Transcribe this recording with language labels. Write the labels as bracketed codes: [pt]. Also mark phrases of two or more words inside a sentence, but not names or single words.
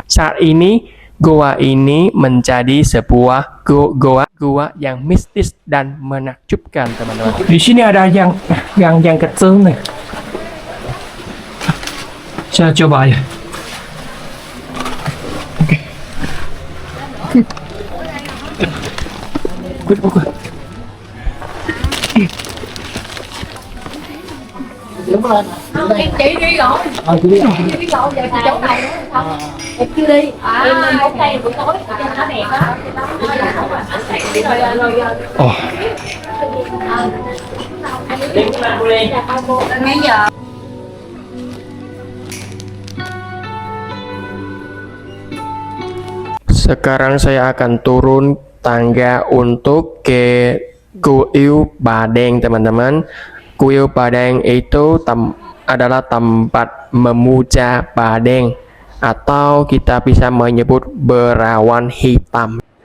[id] Saat ini gua ini menjadi sebuah gua yang mistis dan menakjubkan, teman-teman. Di sini ada yang kecil nih. Saya coba ya. Oke. [vi] Đúng rồi. Em chị đi rồi. Chị đi rồi giờ thì chỗ này nữa không? Em chưa đi. Em lên hôm nay buổi tối cho nó đẹp á. Ồ. Ngay giờ. [id] Sekarang saya akan turun tangga untuk ke Kuil Badeng, teman-teman. Kuil Badeng itu adalah tempat memuja Badeng atau kita bisa menyebut berawan hitam.